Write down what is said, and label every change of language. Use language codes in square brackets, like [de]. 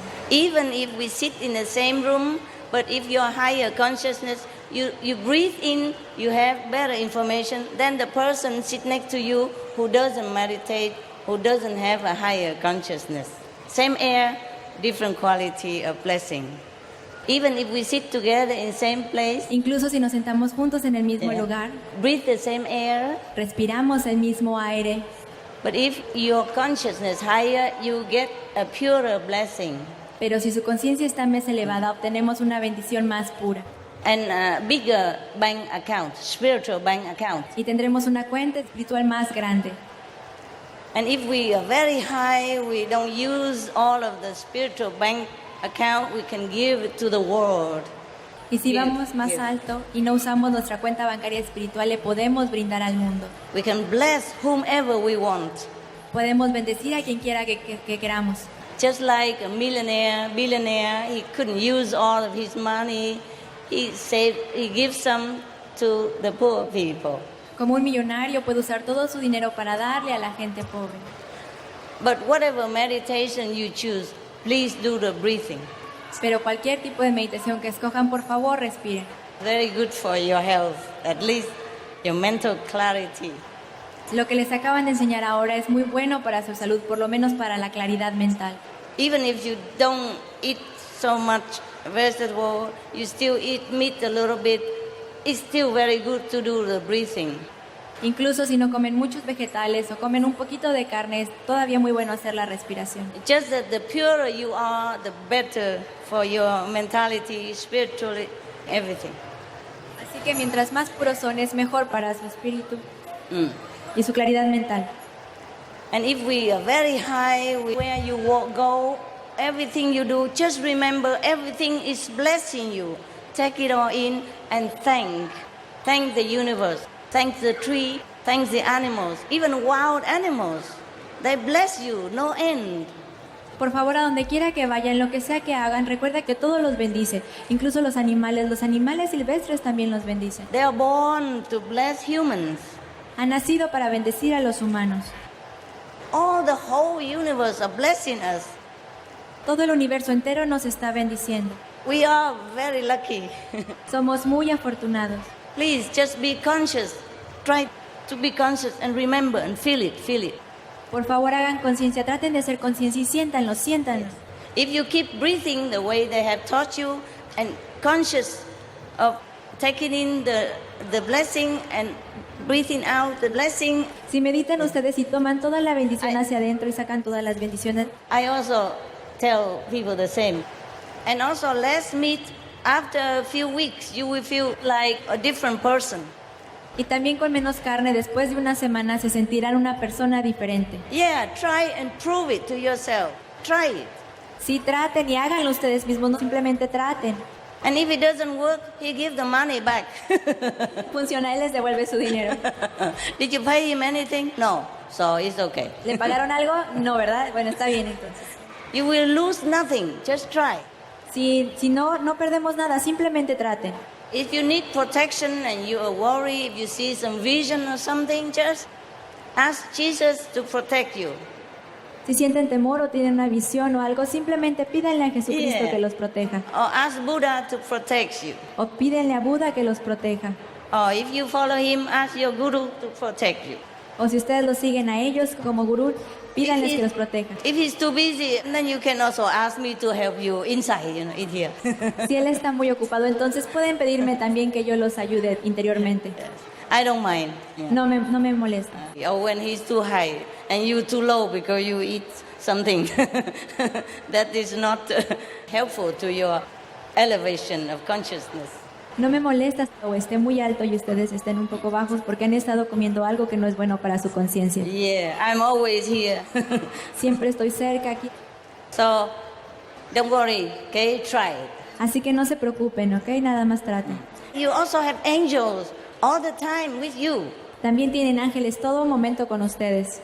[en] Even if we sit in the same room, but if you're higher consciousness, you breathe in, you have better information than the person sit next to you who doesn't meditate, who doesn't have a higher consciousness. Same air, different quality of blessing. Even if we sit together in same place, [es] incluso si nos sentamos juntos en el mismo lugar, [en] breathe the same air, [es] respiramos el mismo aire. [en] But if your consciousness higher, you get a purer blessing. [es] Pero si su conciencia está más elevada, obtenemos una bendición más pura. [en] And a bigger bank account, spiritual bank account. [es] Y tendremos una cuenta espiritual más grande. [en] And if we are very high, we don't use all of the spiritual bank account, we can give it to the world. [es] Y si vamos más alto y no usamos nuestra cuenta bancaria espiritual, le podemos brindar al mundo. [en] We can bless whomever we want. [es] Podemos bendecir a quien quiera que queramos. [en] Just like a billionaire, he couldn't use all of his money. He gives some to the poor people. [es] Como un millonario puede usar todo su dinero para darle a la gente pobre. [en] But whatever meditation you choose, please do the breathing. [es] Pero cualquier tipo de meditación que escojan, por favor, respiren. [en] Very good for your health, at least your mental clarity. [es] Lo que les acaban de enseñar ahora es muy bueno para su salud, por lo menos para la claridad mental. [en] Even if you don't eat so much vegetable, you still eat meat a little bit, it's still very good to do the breathing. [es] Incluso si no comen muchos vegetales o comen un poquito de carne, es todavía muy bueno hacer la respiración. [en] Just that the purer you are, the better for your mentality, spiritually, everything. [es] Así que mientras más puros son, es mejor para su espíritu y su claridad mental. [en] And if we are very high, where you go, everything you do, just remember everything is blessing you. Take it all in and thank the universe. Thank the tree, thank the animals, even wild animals. They bless you, no end. [es] Por favor, a donde quiera que vayan, lo que sea que hagan, recuerda que todo los bendice. Incluso los animales silvestres también los bendicen. [en] They are born to bless humans. [es] Han nacido para bendecir a los humanos. [en] All the whole universe are blessing us. [es] Todo el universo entero nos está bendiciendo. [en] We are very lucky. [es] Somos muy afortunados. [en] Please, just be conscious. Try to be conscious and remember and feel it. [es] Por favor, hagan conciencia, traten de hacer conciencia y siéntanlo. [en] If you keep breathing the way they have taught you and conscious of taking in the blessing and breathing out the blessing. [es] Si meditan ustedes y toman toda la bendición hacia adentro y sacan todas las bendiciones. [en] I also tell people the same. And also let's meet. After a few weeks, you will feel like a different person. [es] Y también con menos carne, después de una semana se sentirán una persona diferente. [en] Yeah, try and prove it to yourself. Try it. [es] Sí, traten y háganlo ustedes mismos, no simplemente traten. [en] And if it doesn't work, he gives the money back. [es] Funciona, él les devuelve su dinero. [en] Did you pay him anything? No, so it's okay. [es] ¿Le pagaron algo? No, ¿verdad? Bueno, está bien entonces. [en] You will lose nothing, just try. [es] Si no perdemos nada, simplemente traten. [en] If you need protection and you are worried, if you see some vision or something, just ask Jesus to protect you. [es] Si sienten temor o tienen una visión o algo, simplemente pídanle a Jesucristo que los proteja. [en] Or ask Buddha to protect you. [es] O pídenle a Buda que los proteja. [en] Or if you follow him, ask your guru to protect you. [es] O si ustedes lo siguen a ellos como gurú, pídanles que los proteja. [en] If he's too busy, then you can also ask me to help you inside, in here. [es] Si él está muy ocupado, entonces pueden pedirme también que yo los ayude interiormente. [en] I don't mind. [es] Yeah. No me molesta. [en] Or when he's too high and you too low because you eat something that is not helpful to your elevation of consciousness. [es] No me molesta o esté muy alto y ustedes estén un poco bajos porque han estado comiendo algo que no es bueno para su conciencia. [en] Yeah, I'm always here. [es] Siempre estoy cerca aquí. [en] So, don't worry, okay? Try it. [es] Así que no se preocupen, ¿ok? Nada más traten. [en] You also have angels all the time with you. [es] También tienen ángeles todo momento con ustedes.